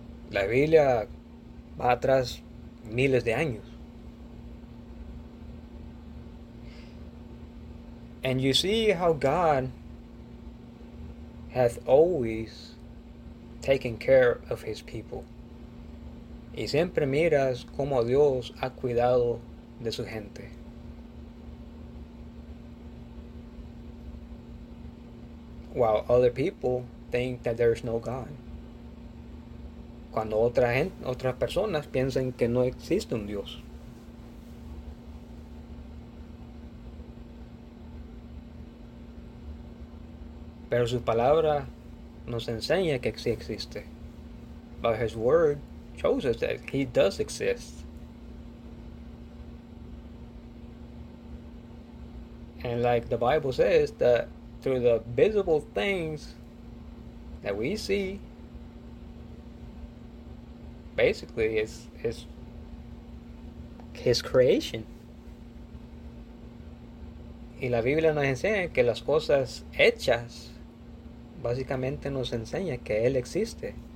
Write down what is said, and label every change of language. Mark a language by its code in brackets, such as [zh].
[es] La Biblia va atrás miles de años. [en] And you see how God hath always taken care of his people. [es] Y siempre miras cómo Dios ha cuidado de su gente. [en] While other people think that there is no God. [es] Cuando otras personas piensan que no existe un Dios. Pero su palabra nos enseña que sí existe. [en] But his word shows us that he does exist. And like the Bible says, that through the visible things that we see, basically it's his creation. [es] Y la Biblia nos enseña que las cosas hechas básicamente nos enseña que él existe.